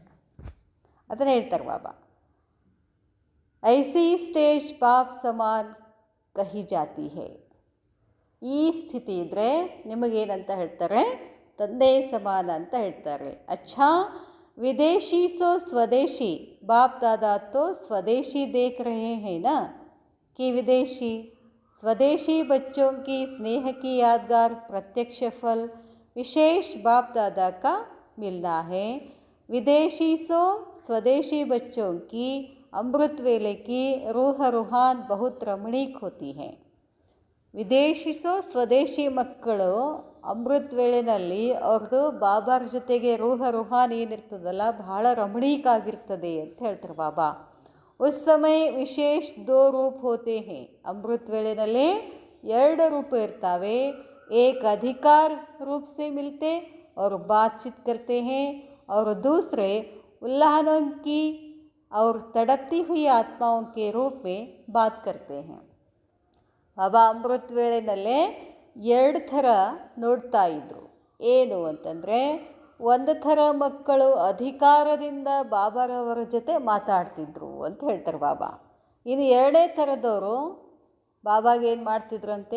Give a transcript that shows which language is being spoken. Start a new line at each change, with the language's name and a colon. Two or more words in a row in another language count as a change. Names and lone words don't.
Kannada: ಅದನ್ನು ಹೇಳ್ತಾರೆ ಬಾಬಾ.
Hindi: ऐसी स्टेज पाप समान कही जाती है.
Kannada: ಈ ಸ್ಥಿತಿ ಇದ್ದರೆ ನಿಮಗೇನಂತ ಹೇಳ್ತಾರೆ? ತಂದೆ ಸಮಾನ ಅಂತ ಹೇಳ್ತಾರೆ.
Hindi: अच्छा विदेशी सो स्वदेशी, बाप दादा तो स्वदेशी देख रहे हैं ना कि विदेशी। स्वदेशी बच्चों की स्नेह की यादगार प्रत्यक्ष फल विशेष बाप दादा का मिलना है। विदेशी सो स्वदेशी बच्चों की अमृत वेले की रूह रूहान बहुत रमणीक होती है।
Kannada: ವಿದೇಶಿಸೋ ಸ್ವದೇಶಿ ಮಕ್ಕಳು ಅಮೃತ ವೇಳೆಯಲ್ಲಿ ಅವ್ರದ್ದು ಬಾಬಾರ ಜೊತೆಗೆ ರೂಹಾನ್ ಏನಿರ್ತದಲ್ಲ ಬಹಳ ರಮಣೀಕ ಆಗಿರ್ತದೆ ಅಂತ ಹೇಳ್ತಾರೆ ಬಾಬಾ.
Hindi: उस समय विशेष 2 रूप होते हैं.
Kannada: ಅಮೃತ ವೇಳೆಯಲ್ಲಿ 2 ರೂಪ ಇರ್ತಾವೆ.
Hindi: एक अधिकार रूप से मिलते और बातचीत करते हैं और दूसरे उल्लाहनों की और तड़पती हुई आत्माओं के रूप में बात करते हैं.
Kannada: ಬಾಬಾ ಅಮೃತ ವೇಳೆಯಲ್ಲೇ 2 ಥರ ನೋಡ್ತಾ ಇದ್ದರು. ಏನು ಅಂತಂದರೆ, ಒಂದು ಥರ ಮಕ್ಕಳು ಅಧಿಕಾರದಿಂದ ಬಾಬಾರವರ ಜೊತೆ ಮಾತಾಡ್ತಿದ್ರು ಅಂತ ಹೇಳ್ತಾರೆ ಬಾಬಾ. ಇನ್ನು 2ನೇ ಥರದವರು ಬಾಬಾಗೆ ಏನು ಮಾಡ್ತಿದ್ರಂತೆ?